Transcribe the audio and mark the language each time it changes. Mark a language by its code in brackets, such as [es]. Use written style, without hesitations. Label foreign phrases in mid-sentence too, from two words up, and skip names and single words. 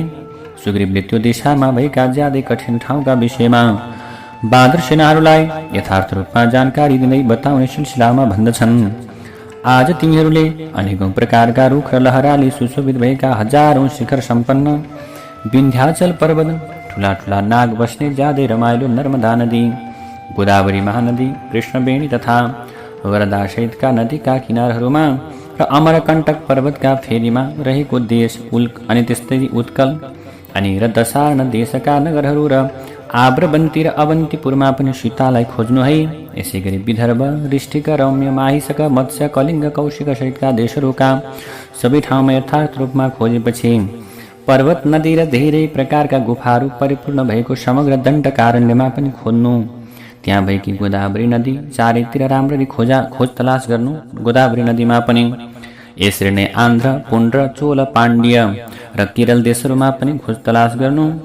[ne] सुग्रीवले त्यो दिशामा भएका ज्यादै कठिन ठाउँका विषयमा बाँदर सेनाहरूलाई यथार्थ रूपमा जानकारी दिँदै बताउने सिलसिलामा भन्दछन्। आज तिमीहरूले अनेकौं प्रकारका रुख र लहराले सुशोभित भएका हजारौं शिखर सम्पन्न विन्ध्याचल पर्वत, ठुला ठुला नाग बस्ने ज्यादै रमाइलो नर्मदा नदी, गोदावरी महानदी, कृष्णवेणी तथा वरदा सहितका नदीका किनारहरूमा र अमरकण्टक पर्वतका फेदीमा रहेको देश अनि त्यस्तै उत्कल अनि र दशार्ण देशका नगरहरू र आब्रवन्ती र अवन्तीपुरमा पनि सीतालाई खोज्नु है। यसै गरी विदर्भ, ऋष्टिक, रम्य, माहिसक, मत्स्य, कलिङ्ग, कौशिक सहितका देशहरूका सबै ठाउँमा यथार्थ रूपमा खोजेपछि पर्वत, नदी र धेरै प्रकारका गुफाहरू परिपूर्ण भएको समग्र दण्डकारण्यमा पनि खोज्नु। त्यहाँ भएकी गोदावरी नदी चारैतिर राम्ररी खोज तलास गर्नु। गोदावरी नदीमा पनि यसरी नै आन्ध्र, पुण्ड, चोल, पाण्ड्य र केरल देशहरूमा पनि खोज तलास गर्नु।